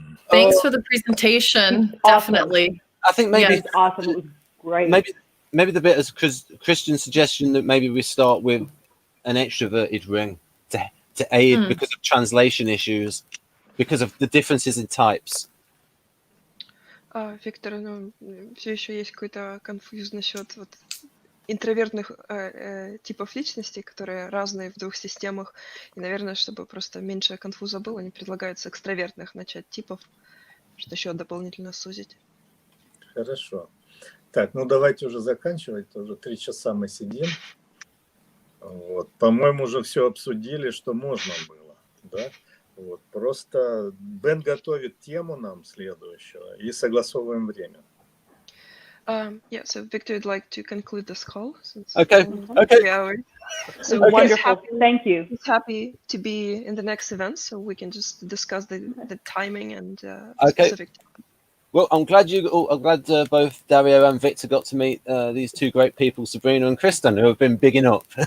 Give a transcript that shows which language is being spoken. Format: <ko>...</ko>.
<en>Thanks for the presentation. Awesome. Definitely. I think maybe It's awesome. It was great. maybe the bit as Christian's suggestion that maybe we start with an extroverted ring to aid because of translation issues, because of the differences in types.</en> <ru>Виктор, ну, все еще есть какой-то конфуз насчет вот интровертных типов личности, которые разные в двух системах. И, наверное, чтобы просто меньше конфуза было, не предлагают с экстравертных начать типов, что еще дополнительно сузить. Хорошо. Так, ну давайте уже заканчивать. Уже 3 часа мы сидим. Вот. По-моему, уже все обсудили, что можно было. Да? Вот. Просто Бен готовит тему нам следующего и согласовываем время.</ru> <en>Yeah, so Victor would like to conclude this call. Since Okay. 3 hours. So Okay. Wonderful. Thank you. He's happy to be in the next event, so we can just discuss the timing and Okay. specific. Well, I'm glad both Dario and Victor got to meet these two great people, Sabrina and Kristen, who have been bigging up.</en>